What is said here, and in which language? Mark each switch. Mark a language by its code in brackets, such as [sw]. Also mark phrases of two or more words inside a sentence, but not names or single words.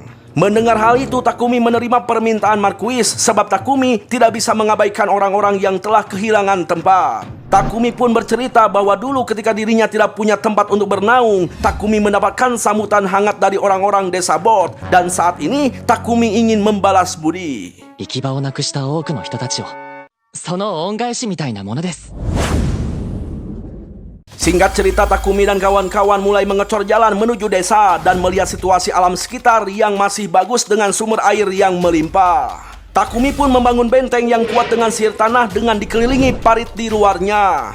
[id] Mendengar hal itu, Takumi menerima permintaan Marquis sebab Takumi tidak bisa mengabaikan orang-orang yang telah kehilangan tempat. Takumi pun bercerita bahwa dulu ketika dirinya tidak punya tempat untuk bernaung, Takumi mendapatkan sambutan hangat dari orang-orang desa Bot, dan saat ini Takumi ingin membalas budi. [ja] 行き場をなくした多くの人たちを、その恩返しみたいなものです。 [id] Singkat cerita, Takumi dan kawan-kawan mulai mengecor jalan menuju desa dan melihat situasi alam sekitar yang masih bagus dengan sumber air yang melimpah. Takumi pun membangun benteng yang kuat dengan sihir tanah dengan dikelilingi parit di luarnya.